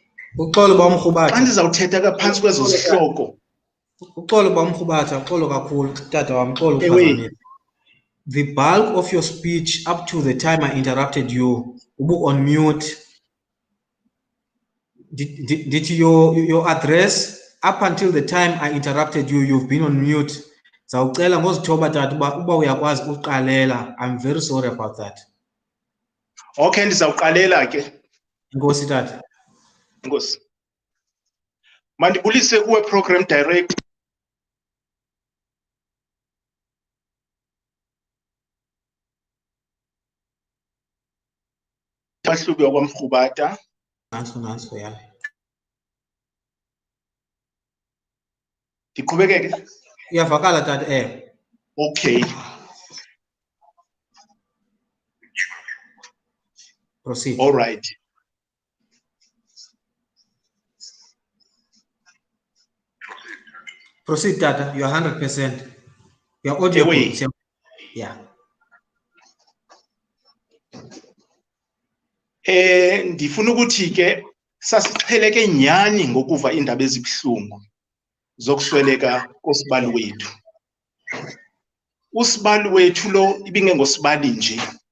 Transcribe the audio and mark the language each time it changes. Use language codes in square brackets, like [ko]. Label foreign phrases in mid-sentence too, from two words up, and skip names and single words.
[xh] Uxolo ba umrhubatha. Xa ndizawuthetha kaphansi kwezo zihloko. Uxolo ba umrhubatha, uxolo kakhulu tata wam, uxolo Ewe. uphazamile. [en] The bulk of your speech up to the time I interrupted you, ubu on mute. Did your address up until the time I interrupted you, you've been on mute. [xh] Zawucela ngozithoba tata uba uyakwazi uqalela. [en] I'm very sorry about that. [xh] Okay, ndizawuqalela ke. Inkosi tata. Nkosi. Mandibulise kuwe [en] program director. [xh] Bahlubi kwamrhubata. Nanso ya. Ndiqhubekeke. Iyavakala tata [en] Okay. Proceed. All right. Proceed tata, you are 100%. You are audible. [xh] Ewe. [en] Yeah. [xh] Ndifuna ukuthi ke sasiqheleke nyani ngokuva indaba ezibhlungu zokusweleka kosibali wethu. Usibali wethu lo ibingengosibali nje.